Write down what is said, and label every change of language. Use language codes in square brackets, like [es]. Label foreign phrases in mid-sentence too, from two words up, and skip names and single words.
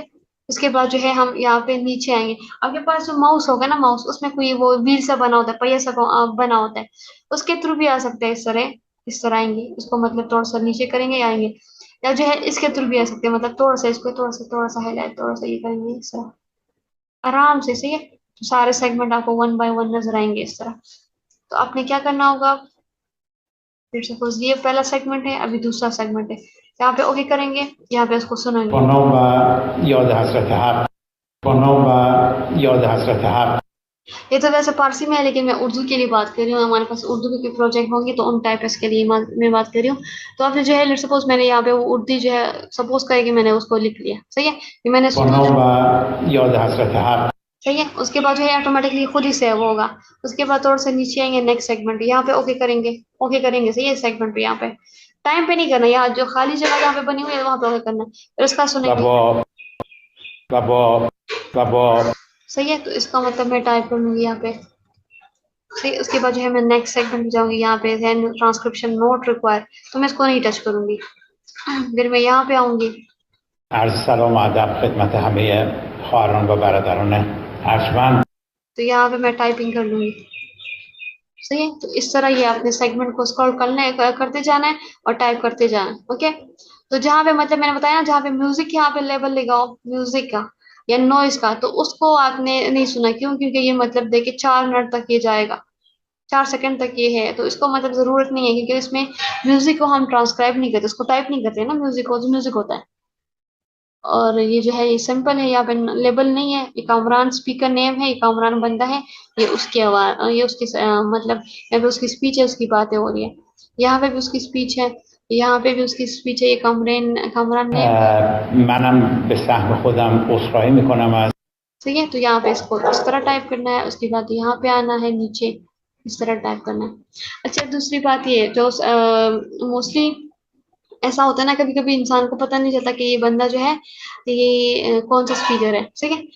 [hi] इसके बाद जो है हम यहाँ पे नीचे आएंगे। आपके पास जो माउस होगा ना, माउस उसमें कोई वो व्हील सा बना होता है, पहिया सा बना होता है, उसके थ्रू भी आ सकते हैं, इस तरह आएंगे, इसको मतलब थोड़ा सा नीचे करेंगे आएंगे, या जो है इसके थ्रू भी आ सकते हैं, मतलब थोड़ा सा इसको थोड़ा सा हाईलाइट, थोड़ा सा ये करेंगे इस तरह, आराम से, सही है, तो सारे सेगमेंट आपको [en] one by one [hi] नजर आएंगे इस तरह। तो आपने क्या करना होगा, फिर सपोज ये पहला सेगमेंट है, अभी दूसरा सेगमेंट है, यहाँ पे ओके करेंगे, यहाँ पे उसको सुनेंगे। [fa] بنام و یاد حضرت حق بنام و یاد حضرت حق [hi] ये तो वैसे पारसी में है, लेकिन मैं उर्दू के लिए बात कर रही हूँ, हमारे पास उर्दू के प्रोजेक्ट होंगे तो उन टाइप के लिए मैं बात कर रही हूँ। तो आपने जो है [en] let suppose [hi] मैंने यहाँ पे वो उर्दू जो है, सपोज करें कि मैंने उसको लिख लिया, सही है, कि मैंने [fa] بنام و یاد حضرت حق [hi] सही है, उसके बाद जो है ऑटोमेटिकली खुद ही सेव होगा। उसके बाद थोड़ा सा नीचे आएंगे, [en] next segment, [hi] यहाँ पे ओके करेंगे, ओके करेंगे, सही है, सेगमेंट पे यहाँ पे टाइम पे नहीं करना, यहाँ जो खाली जगह यहाँ पे बनी हुई है वहां पे ओके करना है, फिर उसका [fa] و [hi] सुनेंगे। با و با و با सही है, तो इसका मतलब मैं टाइप कर लूंगी यहाँ पे, सही है, उसके बाद जो है मैं [en] next segment [hi] में जाऊंगी, यहाँ पे [en] transcription not required, [hi] तो मैं इसको नहीं टच करूंगी। फिर मैं यहाँ पे आऊंगी, [fa] عرض سلام و ادب خدمت همه خواهران و برادران ارجمند [hi] तो यहाँ पे मैं टाइपिंग कर लूंगी। सही है, तो इस तरह ये आपने सेगमेंट को स्क्रॉल करते जाना है और टाइप करते जाना है, ओके। तो जहाँ पे मतलब मैंने बताया ना, जहाँ पे म्यूजिक यहाँ पे लेवल लगाओ म्यूजिक का या नॉइज का, तो उसको आपने नहीं सुना, क्यों, क्योंकि ये मतलब देखिए 4 मिनट तक ये जाएगा, 4 सेकंड तक ये है, तो इसको मतलब जरूरत नहीं है, क्योंकि इसमें म्यूजिक को हम ट्रांसक्राइब नहीं करते, उसको टाइप नहीं करते ना, म्यूजिक को जो म्यूजिक होता है। और ये जो है ये सिंपल है, यहाँ पे लेबल नहीं है, ये कामरान [en] speaker name [hi] है, ये कामरान बंदा है, ये उसकी आवाज, ये उसकी मतलब यहाँ पे उसकी स्पीच है, उसकी बातें हो रही है, यहाँ पे भी उसकी स्पीच है, यहाँ पे भी उसकी स्पीच है, ये कामरान कामरान नेम है। [fa] منم به سهم خودم عذرخواهی میکنم از [hi] ठीक है, तो यहाँ पे इसको इस तरह टाइप करना है, उसके बाद यहाँ पे आना है नीचे, इस तरह टाइप करना है। अच्छा, दूसरी बात ये जो मोस्टली ऐसा होता है ना, कभी कभी इंसान को पता नहीं चलता कि ये बंदा जो है ये कौन सा स्पीकर है, ठीक है।